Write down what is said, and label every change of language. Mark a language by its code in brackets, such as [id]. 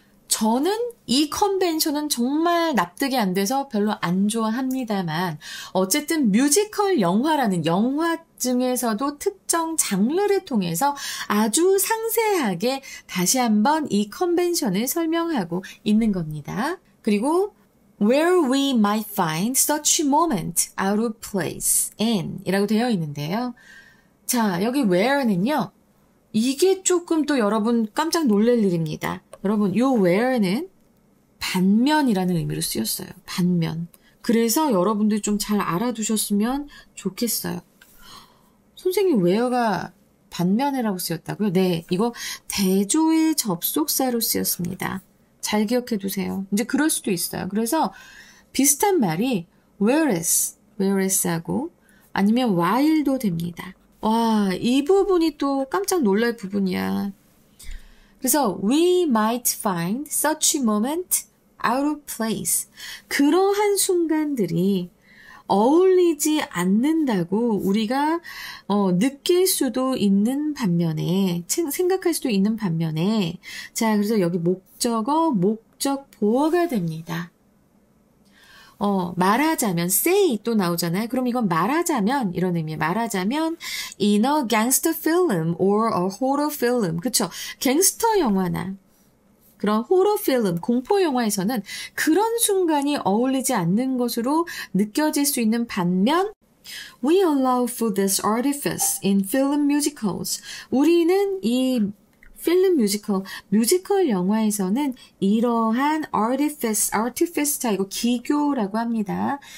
[ko] 저는 이 컨벤션은 정말 납득이 안 돼서 별로 안 좋아합니다만 어쨌든 뮤지컬 영화라는 영화 중에서도 특정 장르를 통해서 아주 상세하게 다시 한번 이 컨벤션을 설명하고 있는 겁니다. [en] 그리고 where we might find such moment out of place in [ko] 이라고 되어 있는데요. 자, 여기 where는요. 이게 조금 또 여러분 깜짝 놀랄 일입니다. 여러분, 요 where는 반면이라는 의미로 쓰였어요. 반면. 그래서 여러분들 좀 잘 알아두셨으면 좋겠어요. 선생님, where가 반면이라고 쓰였다고요? 네, 이거 대조의 접속사로 쓰였습니다. 잘 기억해 두세요. 이제 그럴 수도 있어요. 그래서 비슷한 말이 whereas하고 아니면 while도 됩니다. 와, 이 부분이 또 깜짝 놀랄 부분이야. 그래서 [en] we might find such moment out of place. [ko] 그러한 순간들이 어울리지 않는다고 우리가 느낄 수도 있는 반면에 생각할 수도 있는 반면에 자 그래서 여기 목적어 목적 보어가 됩니다. 말하자면 say 또 나오잖아요. 그럼 이건 말하자면 이런 의미예요. 말하자면 [en] in a gangster film or a horror film. [ko] 그쵸? 갱스터 영화나 그런 호러 필름, 공포 영화에서는 그런 순간이 어울리지 않는 것으로 느껴질 수 있는 반면 [en] We allow for this artifice in film musicals. [ko] 우리는 이 필름 뮤지컬 영화에서는 이러한 artifice, 자, 이거 기교라고 합니다.